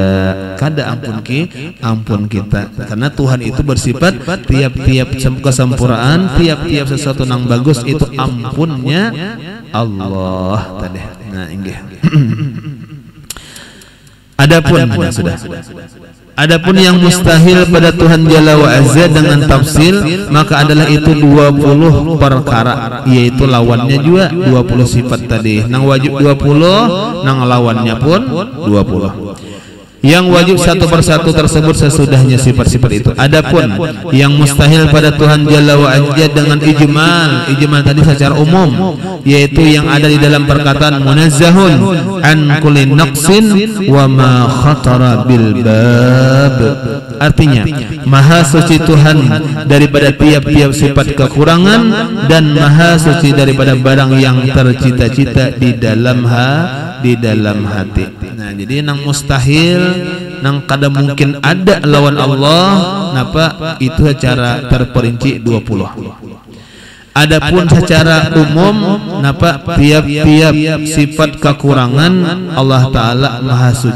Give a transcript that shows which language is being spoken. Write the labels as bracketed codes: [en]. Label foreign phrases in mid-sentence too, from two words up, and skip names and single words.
[bjn] Kada ampun kita, karena Tuhan itu bersifat tiap-tiap kesempurnaan, tiap-tiap sesuatu nang bagus itu ampunnya Allah tadi. [id] Nah inggih. Adapun yang mustahil pada Tuhan [ar] Jalla wa Azza [id] dengan tafsil, maka adalah itu 20 perkara, yaitu lawannya juga 20 sifat tadi. [bjn] Nang wajib 20, nang lawannya pun 20. [id] Yang wajib satu persatu tersebut sesudahnya sifat-sifat itu. Adapun yang mustahil pada Tuhan [ar] Jalla wa Azza [id] dengan ijmal tadi secara umum, yaitu yang ada di dalam perkataan [ar] منزه عن كل نقص وما خطر بالباب. [id] Artinya maha suci Tuhan daripada tiap-tiap sifat kekurangan dan maha suci daripada barang yang tercita-cita di dalam hati. [bjn] Nah, jadi nang mustahil, nang kada mungkin ada lawan Allah, napa itu secara terperinci 20. [id] Adapun secara umum, napa tiap-tiap sifat kekurangan Allah Ta'ala maha suci.